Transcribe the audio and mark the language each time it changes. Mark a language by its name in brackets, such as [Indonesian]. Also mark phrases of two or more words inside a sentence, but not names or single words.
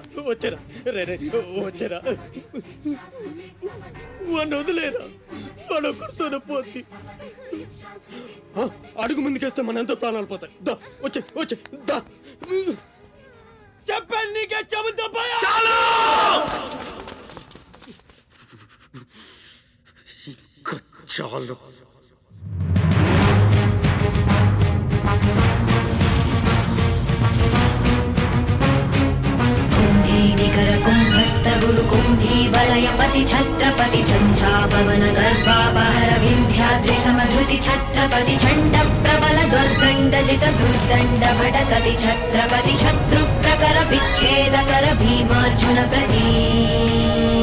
[Telugu] వచ్చారా రే రే వచ్చారా. వాడిని వదిలేరా, వాడు ఒక్కడితోనే పోతి. అడుగు ముందుకేస్తే మన ఎంతో ప్రాణాలు పోతాయి. దా వచ్చే వచ్చే దా. చెప్పాను నీకే, చెబుతా చాలు. [Sanskrit] निकर कुंभस्थ गुरु कुंभी वलयपति छत्रपति झंझापवन गर्भापहर विंध्याद्रि समधृति छत्रपति झंड प्रबल दुर्दंड जित दुर्दंड भटकति छत्रपति शत्रु प्रकर विच्छेद कर भीमार्जुन प्रती